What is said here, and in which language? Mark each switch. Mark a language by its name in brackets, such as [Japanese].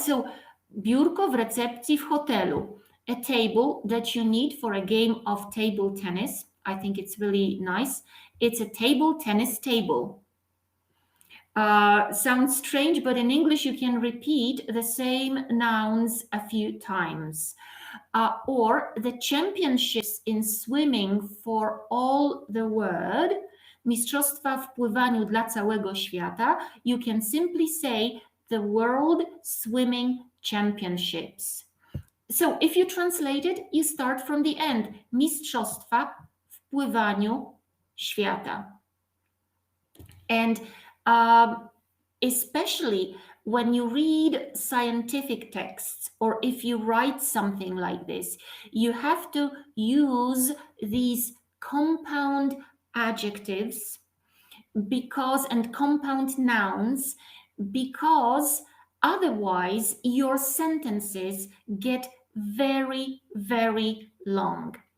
[Polish] So, biurko w recepcji w hotelu. [English] A table that you need for a game of table tennis. I think it's really nice. It's a table tennis table. Sounds strange, but in English you can repeat the same nouns a few times. Or the championships in swimming for all the world, [Polish] mistrzostwa w pływaniu dla całego świata, [English] you can simply say the World Swimming Championships. So if you translate it, you start from the end. [Polish] Mistrzostwa w pływaniu świata. [English] And especially when you read scientific texts, or if you write something like this, you have to use these compound adjectives and compound nouns, because otherwise your sentences get very, very long.